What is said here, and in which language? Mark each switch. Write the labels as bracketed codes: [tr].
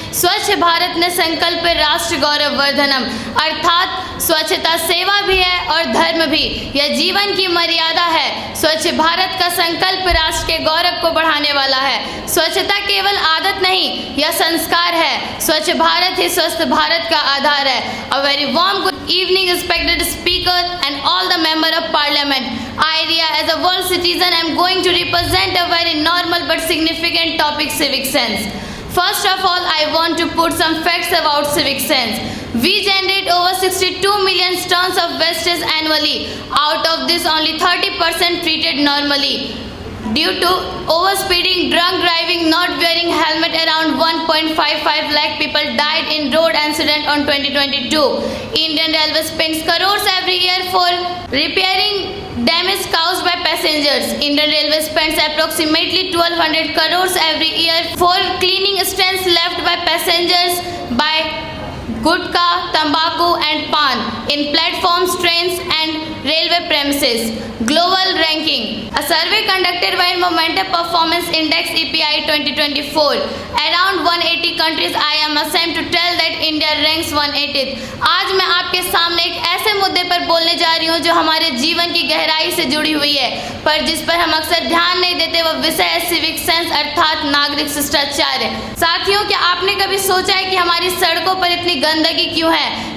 [sa] स्वच्छ भारत ने संकल्प राष्ट्र गौरव वर्धनम, [hi] अर्थात स्वच्छता सेवा भी है और धर्म भी, यह जीवन की मर्यादा है। स्वच्छ भारत का संकल्प राष्ट्र के गौरव को बढ़ाने वाला है। स्वच्छता केवल आदत नहीं, यह संस्कार है। स्वच्छ भारत ही स्वस्थ भारत का आधार है। [en] A very warm good evening respected speaker and all the member of parliament. I, Riya, as a world citizen, am going to represent a very normal but significant topic, civic sense. First of all, I want to put some facts about civic sense. We generate over 62 million tons of wastage annually. Out of this, only 30% treated normally. Due to overspeeding, drunk driving, not wearing helmet, around 1.55 lakh people died in road accident on 2022. Indian Railways spends crores every year for repairing damage caused by passengers. Indian Railways spends approximately 1200 crores every year for cleaning stains left by passengers by gutka, tobacco and pan in platforms, trains and railway premises. Global ranking. A survey conducted by Momentum Performance Index EPI 2024. Around 180 countries, I am ashamed to tell that India ranks 180th. [hi] आज मैं आपके सामने एक ऐसे मुद्दे पर बोलने जा रही हूँ जो हमारे जीवन की गहराई से जुड़ी हुई है, पर जिस पर हम अक्सर ध्यान नहीं देते। वह विषय है सिविक सेंस, अर्थात नागरिक शिष्टाचार। साथियों, क्या आपने कभी सोचा है कि हमारी सड़कों पर इतनी गंदगी क्यों है?